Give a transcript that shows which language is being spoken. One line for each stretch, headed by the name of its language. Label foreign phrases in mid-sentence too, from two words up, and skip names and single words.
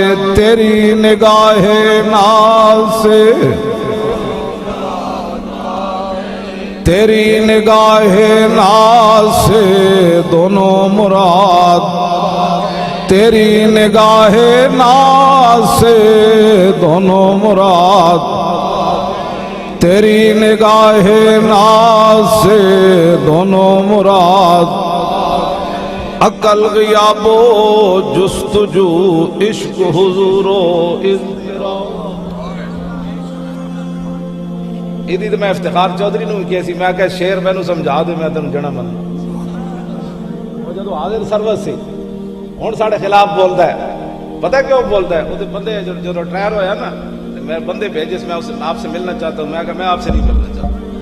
Urdu: تیری نگاہ ناز سے تیری نگاہ ناز سے دونوں مراد. تیری نگاہ ناز سے دونوں مراد، تیری نگاہ ناز سے دونوں مراد، عقل غیاب و جستجو عشق حضور و اضطراب۔
Punjabi: ادھی تو میں افتخار چودھری نو کیا سی، میں کہ شیر مینوں سمجھا دے میں تینوں جنا من وہ جدو حاضر سروس سی ہن ساڈے خلاف بولدا ہے، پتہ کیوں بولدا ہے؟ وہ بندے جو ٹرائر ہویا نا، میں بندے بھیجے
Urdu: میں آپ سے ملنا چاہتا ہوں، میں کہا میں آپ سے نہیں ملنا چاہتا۔